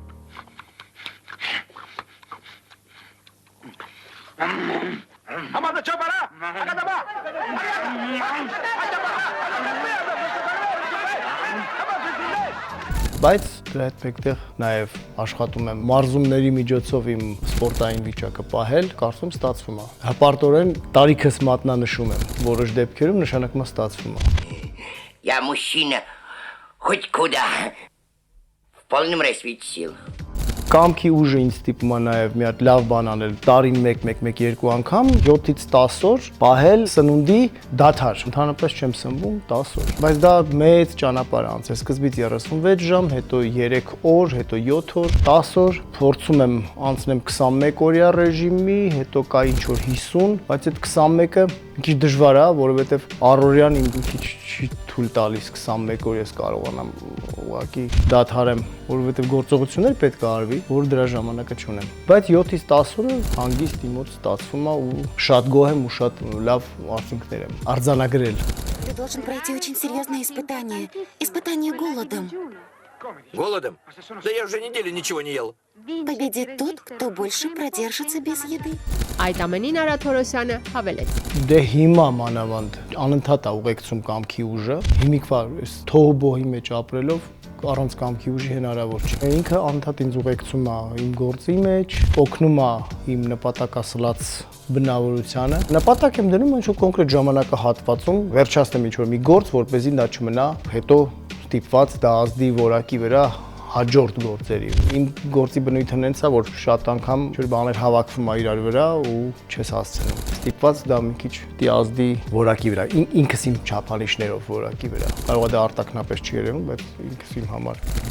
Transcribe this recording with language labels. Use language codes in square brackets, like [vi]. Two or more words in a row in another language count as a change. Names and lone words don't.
[hy] Բայց դրա հետ մեկտեղ նաև աշխատում եմ մարզումների միջոցով իմ սպորտային վիճակը պահել, կարծում ստացվում է։ Հպարտորեն տարիքս մատնանշում եմ, որոշ դեպքերում նշանակում է ստացվում է։ [ru] Я мужчина хоть куда, в полном расцвете сил. [hy] Կամքի ուժը ինձ ստիպում է նաև մի հատ լավ բան անել, տարին 1-2 անգամ 7-ից 10 օր պահել սնունդի դադար։ Ընդհանրապես չեմ սնվում 10 օր։ Բայց դա մեծ ճանապարհ անց է, սկզբից 36 ժամ, հետո 3 օր, հետո 7 օր, 10 օր, փորձում եմ անցնեմ 21 օրյա ռեժիմի, հետո կա ինչ որ 50, բայց այդ 21-ը մի քիչ դժվար է, որովհետև առօրյան իմ մի քիչ չի թույլ տալիս 21 օր ես կարողանամ ուղղակի դադարեմ, որովհետև գործողություններ պետք է արվի, որ дրա ժամանակը չունեմ։ Բայց 7-ից 10 օրը հանգիստ իմ մոտ ստացվում է ու շատ գոհ եմ ու շատ լավ արդյունքներ եմ արձանագրել։ [ru] Ты должен пройти очень серьезное испытание. Испытание голодом. Голодом? Да я уже неделю ничего не ел. Победит тот, кто больше продержится без еды. [hy] Այդ ամենին Արա Թորոսյանը հավելեց. Դե հիմա մանավանդ անընդհատ է ուղեկցում կամքի ուժը, հիմիկվա այս թողբոհի մեջ ապրելով առանց կամքի ուժի հնարավոր չէ։ Ինքը անընդհատ ինձ ուղեկցում է իմ գործի մեջ, օգնում է իմ նպատակասլաց բնավորությանը։ Նպատակ եմ դնում ինչ-որ կոնկրետ ժամանակահատվածում վերջացնեմ ինչ-որ մի գործ, որպեսզի դա չմնա հետո ստիպված դա ազդի որակի վրա հաջորդ գործերի։ Իմ գործի բնույթը հենց է, որ շատ անգամ ինչ-որ բաներ հավաքվում է իրար վրա ու չես հասցնում։ Ստիպված դա մի քիչ դիազդի որակի վրա, ինքս իմ չափանիշներով որակի վրա։ Կարող է դա արտաքնապես չի երևում, բայց ինքս իմ համար։